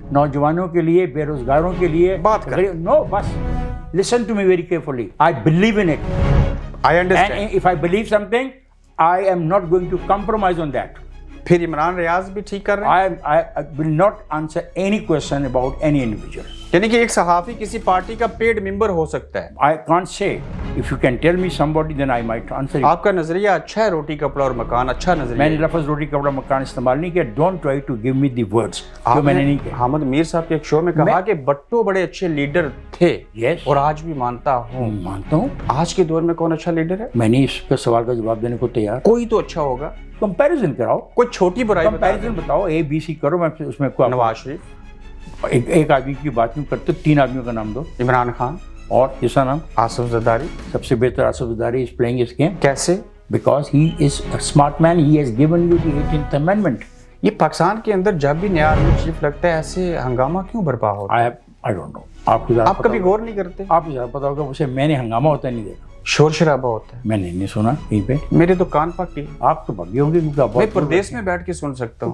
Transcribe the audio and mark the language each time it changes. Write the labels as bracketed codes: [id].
[ur] نوجوانوں کے لیے, بے روزگاروں کے لیے بات کریں. نو بس [en] listen to me very carefully. I believe in it. I understand. And if I believe something, I am not going to compromise on that. [ur] پھر عمران ریاض بھی ٹھیک کر رہے ہیں. [en] I will not answer any question about any individual. [ur] یعنی کہ ایک صحافی کسی پارٹی کا پیڈ ممبر ہو سکتا ہے. [en] I can't say. If you can tell me somebody, then I might answer you. [ur] آپ کا نظریہ اچھا ہے, روٹی کپڑا اور مکان اچھا نظریہ میں نے ہے. لفظ روٹی کپڑا مکان استعمال نہیں کیا. [en] Don't try to give me the words. [ur] جو میں نے نہیں کیا. حامد میر صاحب کے ایک شو میں کہا کہ بٹو بڑے اچھے لیڈر تھے. [en] Yes. [ur] اور آج بھی مانتا ہوں. مانتا ہوں. آج کے دور میں کون اچھا لیڈر ہے؟ میں نہیں اس کا سوال کا جواب دینے کو تیار. کوئی تو اچھا ہوگا. کمپیریزن کراؤ. کوئی چھوٹی برائی کمپیریزن بتاؤ. اے بی سی کرو. میں اس میں کو نواز شریف, ایک آدمی کی بات کیوں کرتے ہو؟ 3 آدمیوں کا نام دو. عمران خان اور کس کا نام؟ آصف زرداری. سب سے بہتر [en] Asif Zardari is playing this game [ur] کیسے؟ [en] because he is a smart man. He has given you the 18th amendment. [ur] یہ پاکستان کے اندر جب بھی نیا آرمی چیف لگتا ہے ایسے ہنگامہ کیوں برپا ہوتا ہے؟ [en] I don't know. [ur] آپ کو آپ کبھی غور نہیں کرتے؟ آپ کو زیادہ پتا ہوگا. اسے میں نے ہنگامہ ہوتا نہیں دیکھا. شور شرابہ ہوتا ہے. میں نے نہیں سنا کہیں پہ. میرے تو کان پکی. آپ تو بھگے ہوں گے کیونکہ آپ میں پردیش میں بیٹھ کے سن سکتا ہوں.